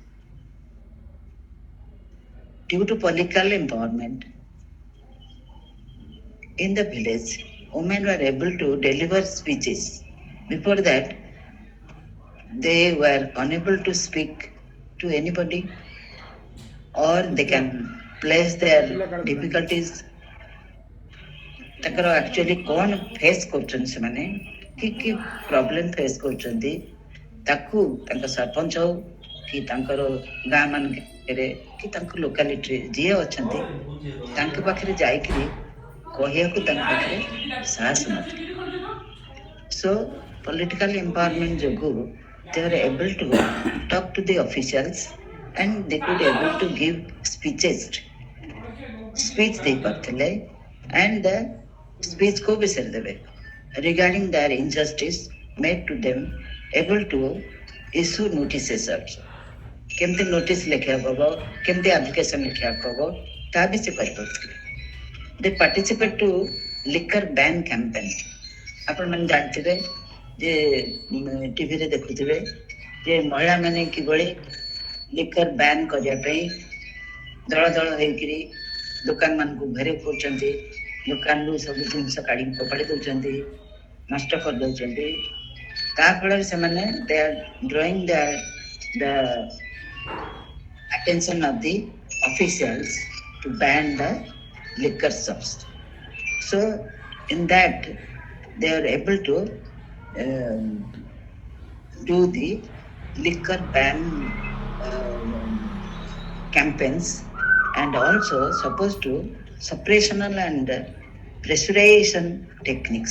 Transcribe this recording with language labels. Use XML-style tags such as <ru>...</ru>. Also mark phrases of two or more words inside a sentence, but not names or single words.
<en>Due to political empowerment in the village, women were able to deliver speeches. Before that, they were unable to speak to anybody, or they can place their difficulties</en> <or>ତାଙ୍କର ଆକ୍ଚୁଆଲି କ'ଣ ଫେସ୍ କରୁଛନ୍ତି ସେମାନେ, କି</or> <en>problem face</en> <or>କରୁଛନ୍ତି, ତାକୁ ତାଙ୍କ ସରପଞ୍ଚ ହଉ କି ତାଙ୍କର ଗାଁ ମାନଙ୍କରେ କି ତାଙ୍କ ଲୋକାଲିଟିରେ ଯିଏ ଅଛନ୍ତି ତାଙ୍କ ପାଖରେ ଯାଇକିରି କହିବାକୁ ତାଙ୍କ ପାଖରେ ସାହସ ନଥାଏ।</or> <en>So political empowerment ଯୋଗୁଁ they are able to talk to the officials and they could able to give speech ଦେଇପାରୁଥିଲେ and the speech</en> <or>କୋଉ ବିଷୟରେ ଦେବେ</or> <en>regarding their injustice made to them, able to issue notices also.</en> <or>କେମିତି ନୋଟିସ୍ ଲେଖିବାକୁ ହବ, କେମିତି ଆପ୍ଲିକେସନ୍ ଲେଖିବାକୁ ହବ, ତାହା ବି ସେ କରିପାରୁଥିଲେ।</or> <en>They participate to liquor ban campaign.</en> <or>ଆପଣମାନେ ଜାଣିଥିବେ ଯେ ଟିଭିରେ ଦେଖୁଥିବେ ଯେ ମହିଳାମାନେ କିଭଳି</or> <en>liquor ban</en> <or>କରିବା ପାଇଁ ଦଳ ଦଳ ହେଇକିରି ଦୋକାନମାନଙ୍କୁ ଘେରାଉ କରୁଛନ୍ତି, ଦୋକାନରୁ ସବୁ ଜିନିଷ କାଢ଼ିକି ଫୋପାଡ଼ି ଦେଉଛନ୍ତି, ନଷ୍ଟ କରିଦେଉଛନ୍ତି। ତା ଫଳରେ ସେମାନେ</or> <en>they are drawing the attention of the officials to ban the liquor shops. So in that they are able to do the liquor ban campaigns and also supposed to suppressional and pressurization techniques.</en>